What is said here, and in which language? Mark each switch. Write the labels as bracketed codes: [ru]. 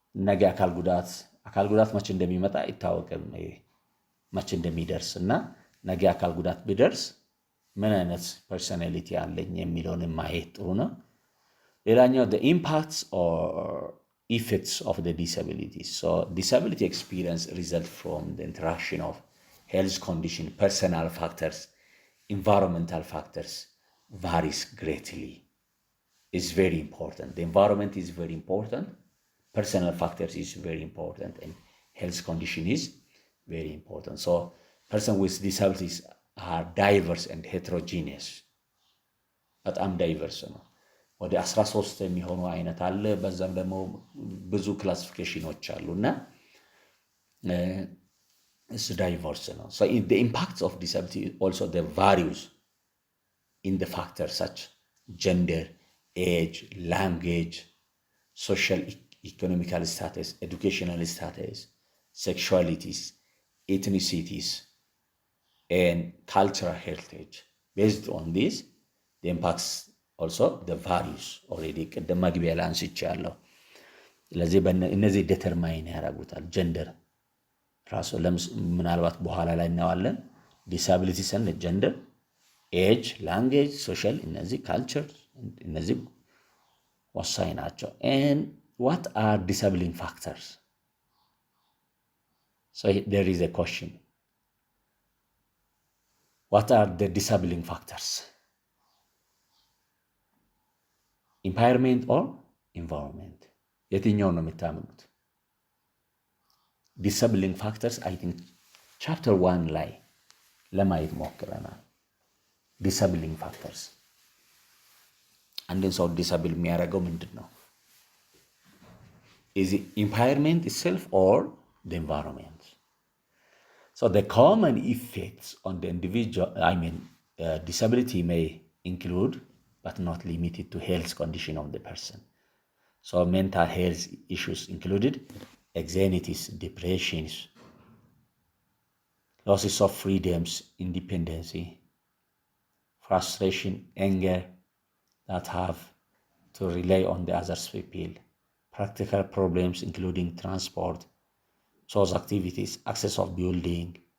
[am] ነገ አካል ጉዳት መቼ እንደሚመጣ አይታወቅም፣ መቼ እንደሚደርስና ነገ አካል ጉዳት ቢደርስ ምን አይነት ፐርሰናሊቲ አለኝ የሚለውን ማየት ጥሩ ነው። ሌላኛው [en] the impacts or effects of the disabilities. So disability experience result from the interaction of health condition, personal factors, environmental factors varies greatly. It's very important. The environment is very important. Personal factors is very important, and health condition is very important. So person with disabilities are diverse and heterogeneous. [am] በጣም ዳይቨርስ ነው። ወደ 13 የሚሆኑ አይነት አለ። በዛም ደግሞ ብዙ ክላሲፊኬሽኖች አሉና [en] It's diverse now. So the impacts of disability also the varies in the factors such gender, age, language, social, economical status, educational status, sexualities, ethnicities, and cultural heritage. Based on this, the impacts also the values already [am] ቅድም መግቢያ ላይ አንስቻለሁ። ስለዚህ እነዚህ ዴተርማይን ያደርጉታል። ጀንደር ራሱ ምናልባት በኋላ ላይ እናዋለን። ዲሳቢሊቲ ሰን ጀንደር፣ ኤጅ፣ ላንጉዌጅ፣ ሶሻል እነዚህ ካልቸር እነዚህ ወሳኝ ናቸው። [en] and what are disabling factors? So there is a question. What are the disabling factors? Impairment or environment? [am] የትኛው ነው የምታምኑት? [en] disabling factors I think chapter 1 [am] ላይ ለማየት ሞክረናል። disabling factors አንድን ሰው ዲሳብል የሚያደርገው ምንድን ነው? [en] Is it impairment itself or the environment? So the common effects on the individual, disability may include, but not limited to, health condition of the person. So mental health issues included anxieties, depressions, losses of freedoms, independency, frustration, anger that have to rely on the other people, practical problems including transport, social activities, access of building,